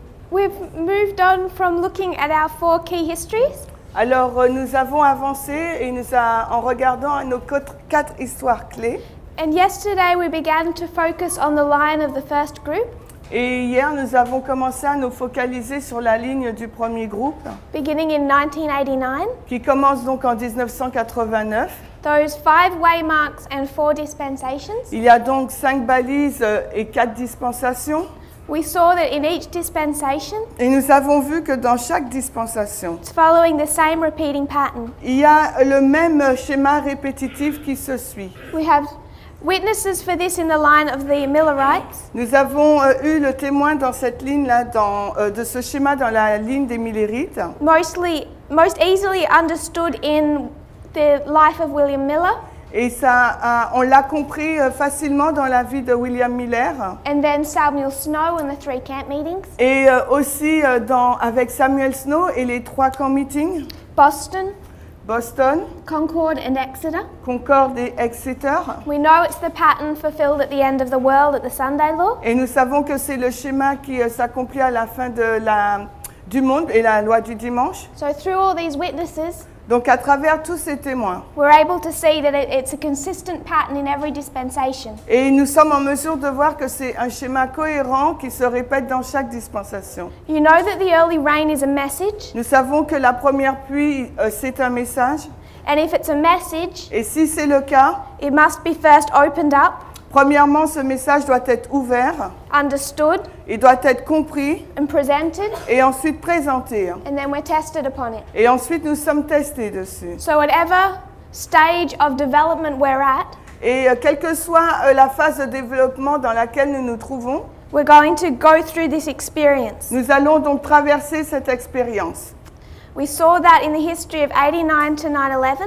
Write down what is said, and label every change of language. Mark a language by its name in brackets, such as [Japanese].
[English] We've moved on from looking at our 4 key histories. [French] Alors, nous avons avancé et en regardant nos 4 histoires clés. [English] And yesterday we began to focus on the line of the first group. [French] Et hier, nous avons commencé à nous focaliser sur la ligne du premier groupe, [English] Beginning in 1989, [French] qui commence donc en 1989. [English] those 5 waymarks and 4 dispensations. [French] Il y a donc 5 balises et 4 dispensations. [English] We saw that in each dispensation, [French] Et nous avons vu que dans chaque dispensation, [English] it's following the same repeating pattern. [French] il y a le même schéma répétitif qui se suit. [English] We have witnesses for this in the line of the Millerites, [French] Nous avons eu le témoin dans cette ligne-là, de ce schéma dans la ligne des Millerites, [English] most easily understood in the life of William Miller, [French] et on l'a compris facilement dans la vie de William Miller, [English] and then Samuel Snow and the 3 camp meetings, [French] et aussi avec Samuel Snow et les 3 camp meetings, [English] Boston, Concord and Exeter. [French] Concorde et Exeter. [English] We know it's the pattern fulfilled at the end of the world at the Sunday law. [French] Et nous savons que c'est le schéma qui s'accomplit à la fin du monde et la loi du dimanche. [English] So through all these witnesses, [French] Donc à travers tous ces témoins, [English] we're able to see that it's a consistent pattern in every dispensation. [French] et nous sommes en mesure de voir que c'est un schéma cohérent qui se répète dans chaque dispensation. [English] You know that the early rain is a message, [French] Nous savons que la première pluie, c'est un message, [English] and if it's a message, [French] et si c'est le cas, [English] it must be first opened up, [French] premièrement, ce message doit être ouvert, [English] understood, [French] il doit être compris, [English] and presented, [French] et ensuite présenté. [English] and then we're tested upon it. [French] Et ensuite, nous sommes testés dessus. [English] So whatever stage of development we're at, [French] Et quelle que soit la phase de développement dans laquelle nous nous trouvons, [English] we're going to go through this experience. [French] nous allons donc traverser cette expérience. [English] We saw that in the history of 89 to 9/11.